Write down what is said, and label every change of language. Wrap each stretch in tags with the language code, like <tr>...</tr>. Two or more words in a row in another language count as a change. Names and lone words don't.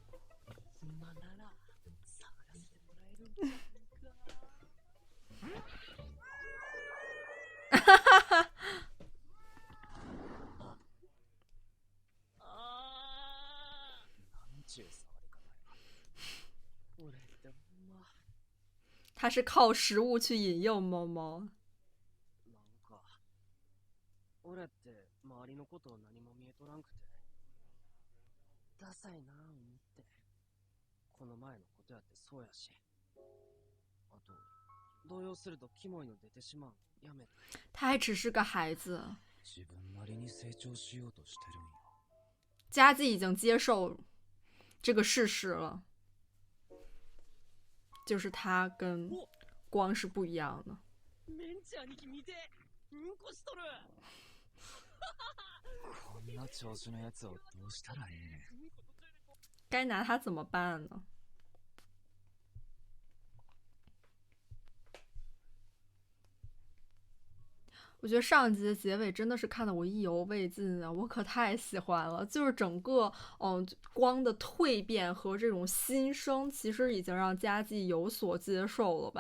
<zh>哈哈哈。他是靠食物去引诱猫猫。</zh> <ja>俺って周りのことを何も見えとらんくてダサいなぁ思ってこの前のことやってそうやしあと動揺するとキモいの出てしまうやめた</ja> <zh>他还只是个孩子，</zh> <ja>自分なりに成長しようとしてるんや</ja> <zh>佳纪已经接受这个事实了，就是他跟光是不一样的。</zh> <ja>メンチ兄貴見てうんこしとるこんな調子のやつをどうしたらええねん</ja> <zh>该拿他怎么办呢？我觉得上集的结尾真的是看得我意犹未尽啊！我可太喜欢了，就是整个光的蜕变和这种新生，其实已经让佳纪有所接受了吧？</zh>